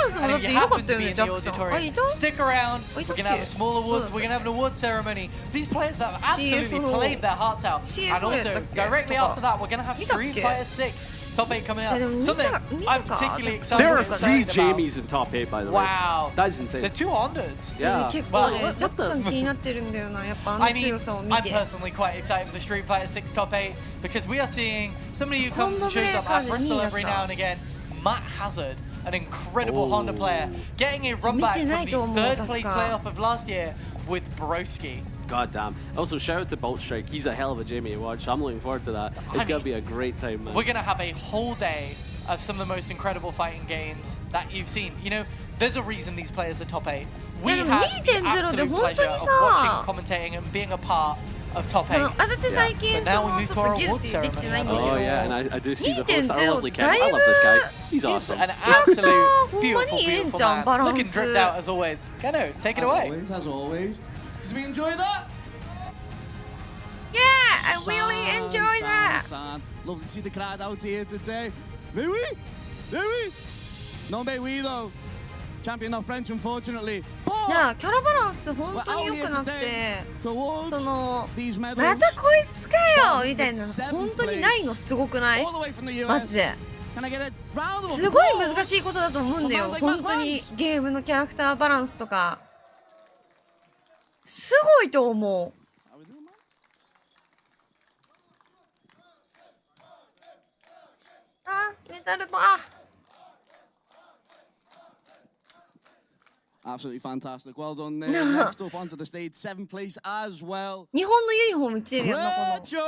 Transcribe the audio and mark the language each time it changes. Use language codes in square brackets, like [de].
[en] And if you happen to be in the auditorium, stick around. We're going to have a small awards. We're going to have an award ceremony. These players that have absolutely played their hearts out. And also, directly after that, we're going to have Street Fighter 6 Top 8 coming up. Something I'm particularly excited about. There are 3 Jamies in Top 8, by the way. Wow. That's insane. There's 2 Hondas. Yeah. [ja] 結構ね、ジャックさん気になってるんだよな、やっぱあの強さを見て。 [en] I'm personally quite excited for the Street Fighter 6 Top 8 because we are seeing somebody who comes and shows up at Bristol every now and again, Matt Hazard, an incredible Honda player, getting a run back from the 3rd place playoff of last year with Broski. God damn. Also, shout out to Bolt Strike. He's a hell of a Jamie to watch. I'm looking forward to that. It's going to be a great time, man. We're going to have a whole day of some of the most incredible fighting games that you've seen. You know, there's a reason these players are top 8. We have the absolute pleasure of watching, commentating, and being a part of top 8. But now we move to our award ceremony. Oh, yeah, and I do see the host, our lovely Ken. I love this guy. He's awesome. An absolute beautiful, beautiful man. Looking dripped out as always. Keno, take it away. As always. Did we enjoy that? Yeah, I really enjoyed that. Love to see the crowd out here today. May we? May we? No, may we though. Champion not French, unfortunately. [ja] いや、キャラバランス本当に良くなって、そのまたこいつかよみたいなの本当にないのすごくない？マジで。すごい難しいことだと思うんだよ。本当にゲームのキャラクターバランスとか。すごいと思う。あ、メダルだ。 [en] Absolutely fantastic. Well done there. Next up onto the stage, 7th place as well. [ja] 日本のユニフォーム着てるやんな、この。